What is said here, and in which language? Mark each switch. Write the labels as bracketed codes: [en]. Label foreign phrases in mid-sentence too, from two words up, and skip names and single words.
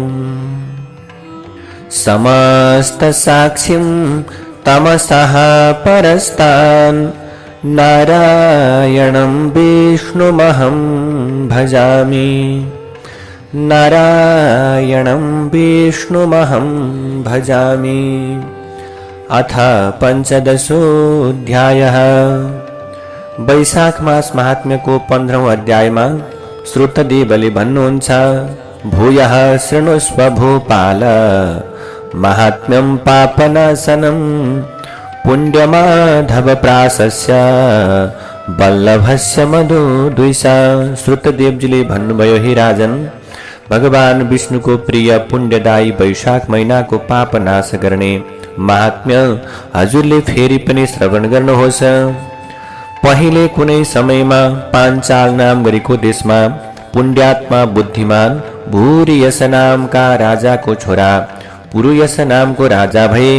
[sa] समस्त साक्षिं तमसः परस्तान् नारायणं विष्णुमहं भजामि नारायणं विष्णुमहं भजामि। अथ पंचदशोऽध्यायः। [ne] वैशाख मास महात्म्य को 15औं अध्यायमा श्रुतदेवले भन्नुहुन्छ, [sa] भूयः शृणुष्व भूपाल महात्म्यं पापनाशनं पुण्यमाधवप्राशस्य वल्लभस्य मधुद्विषा। [ne] श्रुतदेवजीले भन्नुभयो, हे राजन, भगवान विष्णुको प्रिय पुण्यदायी वैशाख महिनाको पाप नाश गर्ने महात्म्य हजुरले फेरि पनि श्रवण गर्नुहोस्। पहिले कुनै समयमा पाञ्चाल नाम गरेको देशमा पुण्यात्मा बुद्धिमान भूरियस नामका राजाको छोरा पुरुयस नामको राजा भए।